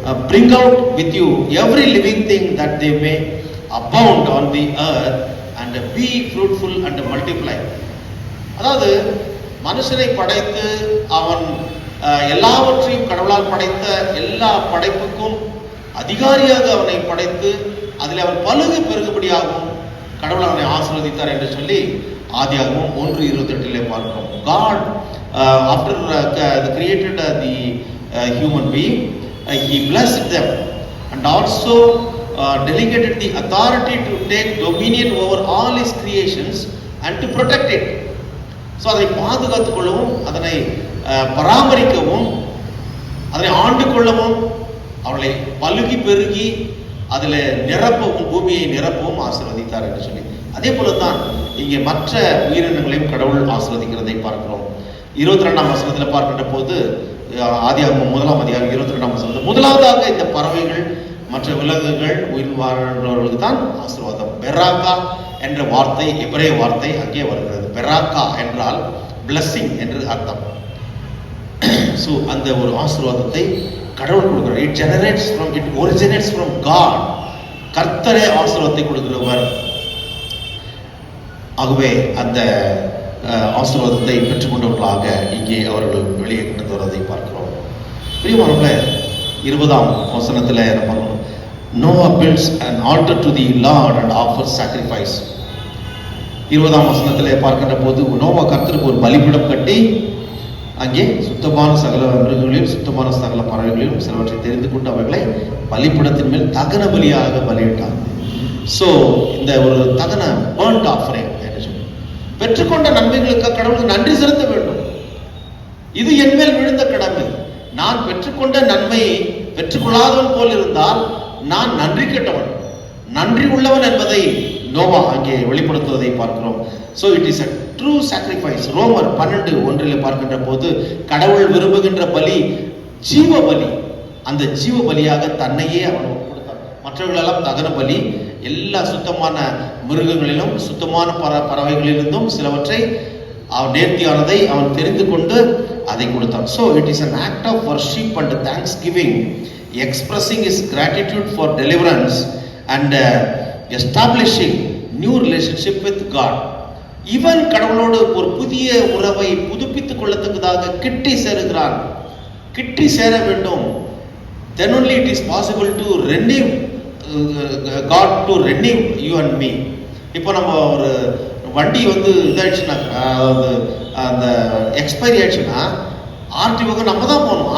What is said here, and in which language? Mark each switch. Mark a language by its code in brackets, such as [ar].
[en] bring out with you every living thing that they may abound on the earth and be fruitful and multiply. [ta] அதாவது மனுஷனை படைத்து அவன் எல்லாவற்றையும் கடவுளால் படைத்த எல்லா படைப்புக்கும் அதிகாரியாக அவனை படைத்து அதில் அவன் பலுகு பெருகுபடியாகவும் கடவுள் அவனை ஆசீர்வதித்தார் என்று சொல்லி ஆதியாகமம் 1:28 பார்க்கிறோம். [en] God after created the human being, he blessed them and also delegated the authority to take dominion over all his creations and to protect it. [ta] So அதை பாதுகாத்துக் கொள்ளவும், அதனை பராமரிக்கவும், அதனை ஆண்டு கொள்ளவும், அவளை பலுகி பெருகி அதில் நிரப்பவும், பூமியை நிரப்பவும் ஆசீர்வதித்தார் என்று சொல்லி, அதே போல தான் இங்கே மற்ற உயிரினங்களையும் கடவுள் ஆசீர்வதிக்கிறதை பார்க்கிறோம். 22ஆம் வசனத்தில் பார்க்கின்ற போது, ஆதியாகமம் 1ஆம் அதிகாரம் 22ஆம் வசனத்தில் முதலாவதாக இந்த பறவைகள் மற்ற விலங்குகள் உயிர் வாழ்றவர்களுக்கு தான் ஆசீர்வாதம். பெராக்கா என்ற வார்த்தை, எபிரேய வார்த்தை அங்கே வருகிறது. பெராக்கா என்றால் பிளஸ்ஸிங் என்று அர்த்தம். ஸோ அந்த ஒரு ஆசீர்வாதத்தை கடவுள் கொடுக்கிறார். [en] It originates from God. [ta] கர்த்தரே ஆசீர்வாதத்தை கொடுக்கிறவர். ஆகவே அந்த ஆசீர்வாதத்தை பெற்றுக்கொண்டவர்களாக இங்கே அவர்கள் வெளியே கொண்டு வருவதை பார்க்கிறோம். பிரியமானவர்களே, 20ஆம் வசனத்தில் என்ன பண்ணணும்? [en] Noah builds an altar to the Lord and offers sacrifice. [ta] 20ஆம் வசனத்திலே பார்க்கின்ற போது, நோவா கர்த்தருக்கு ஒரு பலிபீடம் கட்டி அங்கே சுத்தமான சகல மிருகங்களையும் சுத்தமான சகல பறவைகளையும் சிலவற்றை தெரிந்து கொண்டு அவைகளை பலிபீடத்தின் மேல் தகன பலியாக பலியிட்டார். ஸோ இந்த ஒரு தகன பர்ன்ட் ஆஃபரிங் என்று சொல்லி பெற்றுக்கொண்ட நன்மைகளுக்கு கடவுளுக்கு நன்றி செலுத்த வேண்டும். இது என்மேல் விழுந்த கடமை. நான் பெற்றுக்கொண்ட நன்மையை பெற்றுக்கொள்ளாதவன் போல் இருந்தால் நான் நன்றி கெட்டவன், நன்றி உள்ளவன் என்பதை நோவா அங்கே வெளிப்படுத்துவதை பார்க்கிறோம். [en] So it is a true sacrifice. [ta] ரோமர் 12:1 பார்க்கின்ற போது, கடவுள் விரும்புகின்ற பலி ஜீவ பலி. அந்த ஜீவ பலியாக தன்னையே அவன் கொடுத்தான். மற்றவர்களெல்லாம் தகன பலி. எல்லா சுத்தமான மிருகங்களிலும் சுத்தமான பறவைகளிலிருந்தும் சிலவற்றை அவன் நேர்த்தியானதை அவன் தெரிந்து கொண்டு அதை கொடுத்தான். [en] So it is an act of worship and thanksgiving, expressing his gratitude for deliverance and establishing new relationship with God. [ta] இவன் கடவுளோடு ஒரு புதிய உறவை புதுப்பித்துக் கொள்ளத்தக்கதாக கிட்டி சேருகிறான். கிட்டி சேர வேண்டும். [en] then only it is possible to renew God to renew you and me. [ta] இப்போ நம்ம ஒரு வண்டி இதாயிடுச்சுன்னா, அந்த எக்ஸ்பைரி ஆயிடுச்சுன்னா ஆர்டிஓக்கு நம்ம தான் போகணும்.